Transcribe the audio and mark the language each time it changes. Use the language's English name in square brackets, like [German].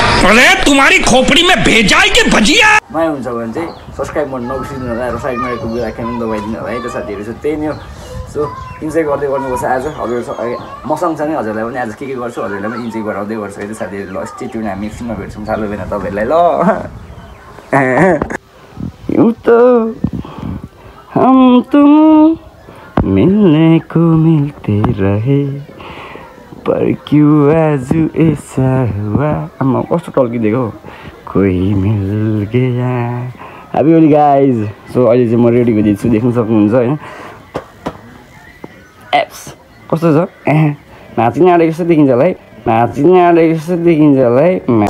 [Hindi] अरे तुम्हारी खोपड़ी में भेजा है कि भजिया [Nepali] माया हुन्छ भने चाहिँ सब्सक्राइब गर्नु नबिर्सिनु होला र साइडमा रहेको बेल आइकन दबाइदिनु होला है त साथीहरू। सो त्यही नै हो। सो इन्जोय गर्दै गर्नुपर्छ आज। हजुर मसँग छ नि, हजुरलाई पनि आज के गर्छु हजुरलाई पनि इन्जोय गराउँदै गर्छु है त साथीहरू। ल स्टे ट्युन, हामी एकछिनमा भेट्छौँ सालो बेला तपाईँहरूलाई। [Hindi] ल यूँ तो हम तुम मिलने को मिलते रहे पर क्यों आज ऐसा हुआ। [Nepali] आमा कस्तो टल्किदिएको, कोही मिल गया। Happy Holi guys. सो अहिले चाहिँ म रेडी भइदिन्छु, देख्न सक्नुहुन्छ होइन। एप्स कस्तो छ, नाचिने आँटेको जस्तो देखिन्छ होला है, नाचिने आँटेको जस्तो देखिन्छ होला है।